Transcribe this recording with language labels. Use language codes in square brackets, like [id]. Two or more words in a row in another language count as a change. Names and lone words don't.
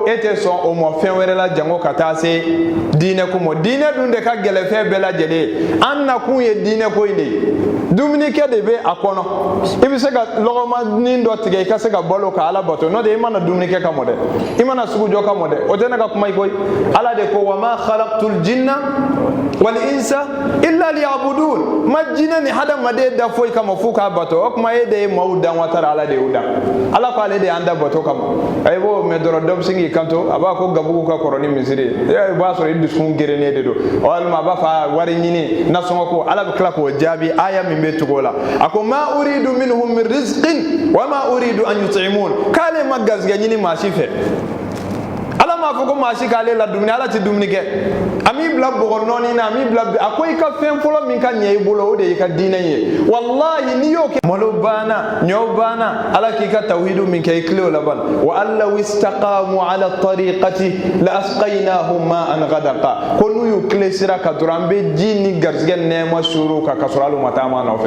[bm] e tɛ sɔn o ma fɛn wɛrɛ la jango ka taa se diinɛ ko ma diinɛ dun de ka gɛlɛn fɛn bɛɛ lajɛlen ye an nakun ye diinɛ ko in de ye dumunikɛ de bɛ a kɔnɔ i bɛ se ka lɔgɔmanin dɔ tigɛ i ka se ka balo ka ala bato n'o tɛ i mana dumunikɛ ka mɔ dɛ i mana sugujɔ ka mɔ dɛ o tɛ ne ka kuma ye koyi ala de ko [ar] وما خلقت الجن والإنس إلا ليعبدون [bm] ma jinɛ ni hadamaden da foyi kama f'u k'a bato o kuma e de ye maaw dan wa tara ala de y'u dan ala ko ale de y'an da bato kama a b'o mɛn dɔrɔn dɔ bɛ se k'i kanto a b'a ko gabugu ka kɔrɔ ni misiri ye i b'a sɔrɔ i dusukun gerennen de don walima a b'a fɔ wari ɲini nasɔngɔ ko ala bɛ tila k'o jaabi aya min bɛ tugu o la a ko [ar] ما أريد منهم من رزق وما أريد أن يطعمون [bm] k'ale ma garizigɛ ɲini maa si fɛ ala m'a fɔ ko maa si k'ale la dumuni ala ti dumuni kɛ a m'i bila bɔgɔ nɔɔni na a m'i bila a ko i ka fɛn fɔlɔ min ka ɲɛ i bolo o de y'i ka diinɛ ye wallahi n'i y'o kɛ malo banna ɲɔ banna ala k'i ka tawhidu min kɛ i tilen o laban [ar] وأن لو استقاموا على الطريقة لأسقيناهم ماء غدقا [bm] ko n'u y'u tilen sira kan dɔrɔn an bɛ ji ni garisɛgɛ nɛɛma suur'u kan ka sɔrɔ hali u ma taama nɔfɛ